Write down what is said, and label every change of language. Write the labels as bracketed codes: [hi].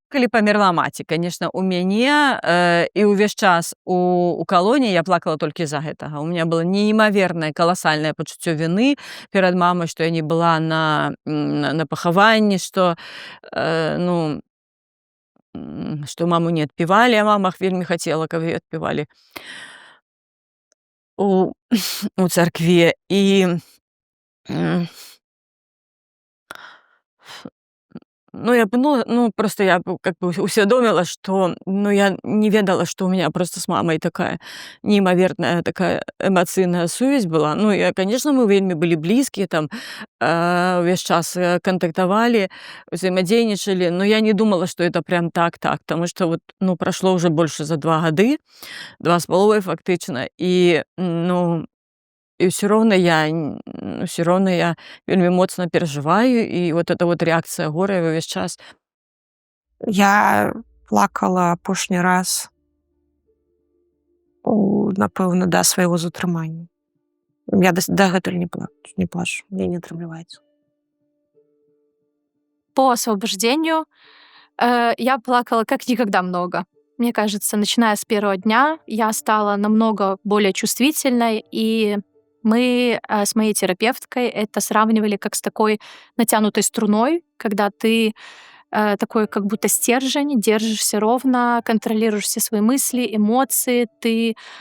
[be] Калі памерла маці, [ru] конечно, [be] у мяне і ўвесь час у калоніі я плакала толькі з-за гэтага. [ru] У меня было [be] неймавернае каласальнае пачуццё віны перад мамай, што я не была на пахаванні, што ну, што маму не адпявалі, а мама вельмі хацела, каб яе адпявалі у царкве. [ru] І ну, я просто я как бы усвядомила, что, ну, [be] я не ведала, [ru] что у меня просто с мамой такая неимоверная такая эмоцыйная сувязь была. Ну, и, конечно, мы вельмі были близкие, там, весь час контактовали, взаимодейничали, но я не думала, что это прям так, потому что вот, ну, прошло уже больше за 2 гады, 2,5 фактично, и, ну, [be] і ўсё роўна я вельмі моцна перажываю, і вот эта вот рэакцыя гора ўвесь час. Я плакала апошні раз, напэўна, да свайго затрымання. Я дагэтуль не плачу, мне не атрымліваецца. [ru] По освобождению я плакала как никогда много. Мне кажется, начиная с первого дня я стала намного более чувствительной, и мы с моей терапевткой это сравнивали как с такой натянутой струной, когда ты такой как будто стержень, держишься ровно, контролируешь все свои мысли, эмоции, ты